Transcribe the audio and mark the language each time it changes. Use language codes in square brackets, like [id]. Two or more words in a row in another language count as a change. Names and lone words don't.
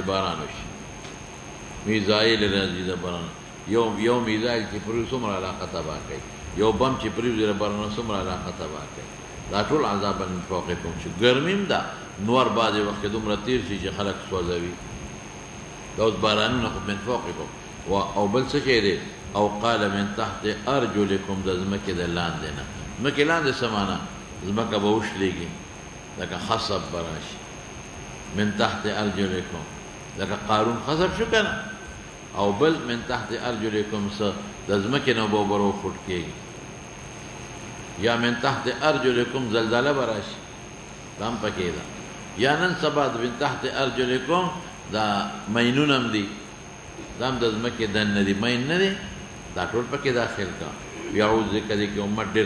[ps] باران وشي میزایل راځي د باران یو میزایل چې پرې څومره علاقه تباه کوي یو بم چې پرې د باران څومره علاقه تباه کوي دا ټول [ar] عذابا من فوقکم [ps] چې ګرمیم ده نور بعضې وخت کې دومره تېر شي چې خلک سوځوي دا اوس بارانونه خو [ar] من فوقکم [ps] او بل څه شی دی او قال [ar] من تحت ارجلکم [ps] د ځمکې د لاندې نه ځمکې لاندې څه معنا ځمکه به وشلېږي لکه خصب به راشي [ar] من تحت ارجلکم [ps] لکه قارون خصب شو که نه او بل [ar] من تحت ارجلکم [ps] څه د ځمکې نه به اوبه راوخوټ کېږي یا [ar] من تحت ارجلکم [ps] زلزله به راشي دا هم پکې ده یا نن سبا د [ar] من تحت ارجلکم [ps] دا مینون هم دي دا هم د ځمکې دننه دي مین نه دی دا ټول پکې داخل کا یعوذ ذکر دی کې امت ډېر